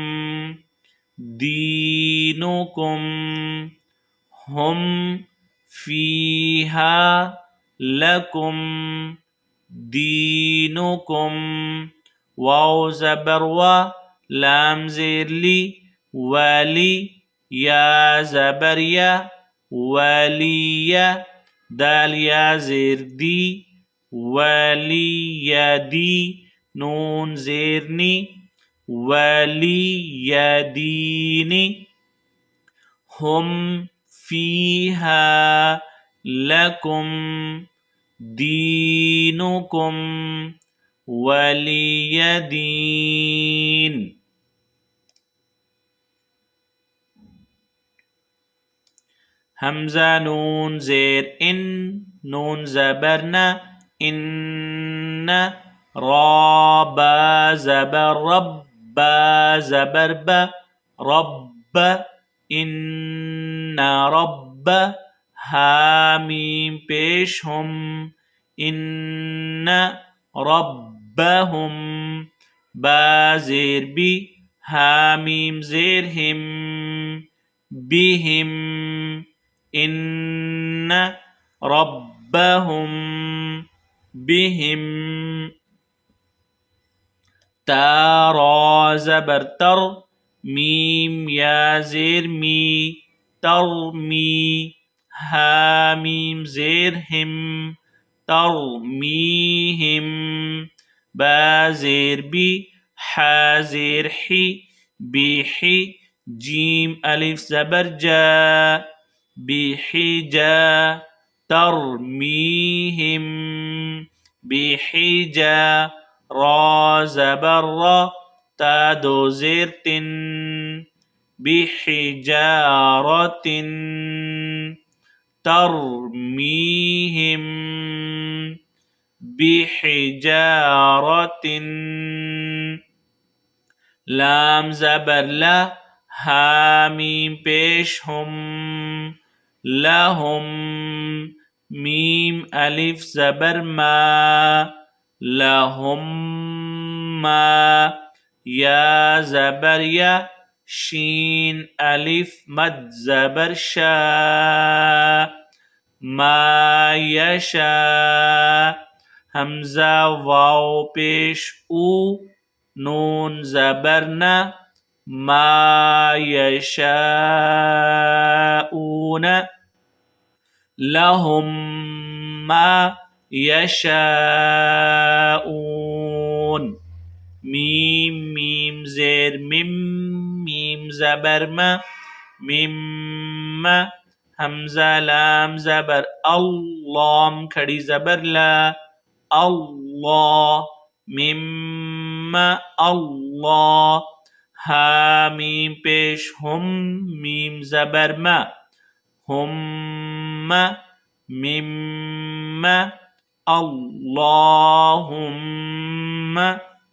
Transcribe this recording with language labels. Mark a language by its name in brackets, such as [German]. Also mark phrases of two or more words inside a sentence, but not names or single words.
[Urdu] دینکم، [Arabic] ہم فیہا لکم دینکم، [Urdu] واو زبر وا، لام زیر لی، والی، یا زبر یا، ولی، دال یا زیر دی، ولی دی، نون زیر نی، [Arabic] ولی دینی، ہم فیہا لکم دینکم ولی دین. [Urdu] حمزہ نون زیر ان، نون زبرنا، ان، را با زبر رب، با زبر با، رب، [Arabic] ان رب، [Urdu] حامیم پیش ہم، [Arabic] ان ربهم، [Urdu] با زیر بی، حامیم زیر ہم، [Arabic] بهم، ان ربهم بهم، [Urdu] تا را زبر تر، میم یا زیر می، ترمی، حامیم زیر ہم، ترمیہم، با زیر بی، حا زیر حی، بیحی، جیم الف زبر جا، بحجا، [Arabic] ترمیہم بحجا، [Urdu] را زبر را، تا دو زیر تن، [Arabic] بحجارة ترمیہم بحجارة، [Urdu] لام زبر لا، حامیم پیش ہم، لہم، میم الف زبر ما، [Arabic] لہم ما، [Urdu] یا زبر یا، شین الف مد زبر شا، [Arabic] ما یشا، [Urdu] حمزہ واو پیش او، نون زبر نا، ما یشاؤون، [Arabic] لهم ما یشاؤون، [Urdu] میم میم زیر مم، میم زبر ما، مم، حمزہ لام زبر اللام کھڑی زبر لا، اللہ، [Arabic] مم اللہ، [Urdu] حامیم پیش ہم، میم زبر ما، ہم، مم، اللہم،